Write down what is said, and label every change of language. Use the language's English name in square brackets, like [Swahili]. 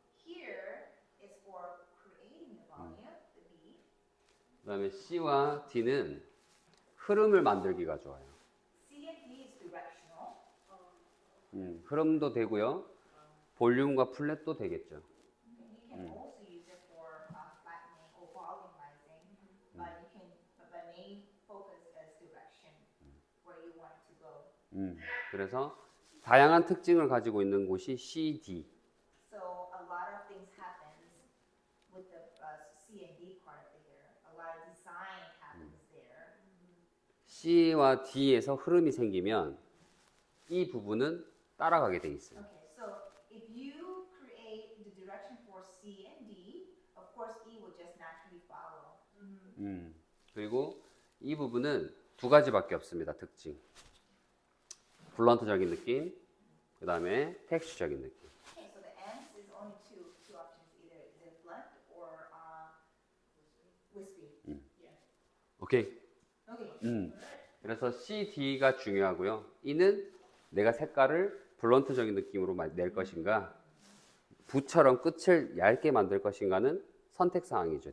[English] Here is for creating the volume, the B. [Korean] 그 다음에 C와 D는 흐름을 만들기가 좋아요. [English] C and D is directional. [Korean] 흐름도 되고요. 볼륨과 플랫도 되겠죠. [English] You can also use it for flattening or volumizing, but you can, but the main focus is direction, where you want it to go. [Korean] 그래서 다양한 특징을 가지고 있는 곳이 C, D. [English] So a lot of things happens with the C and D part of the hair. A lot of design happens there. [Korean] C와 D에서 흐름이 생기면 이 부분은 따라가게 돼 있어요. [English] Okay, so if you create the direction for C and D, of course E will just naturally follow. [Korean] 그리고 이 부분은 두 가지밖에 없습니다. 특징. 블런트적인 느낌, 그 다음에 텍스처적인 느낌. [English] Okay, so the ends is only two options. Either is it blunt or wispy. [Korean] 오케이. [English] Okay. [Korean] 그래서 C, D가 중요하고요. E는 내가 색깔을 블런트적인 느낌으로 낼 것인가, 붓처럼 끝을 얇게 만들 것인가는 선택 사항이죠.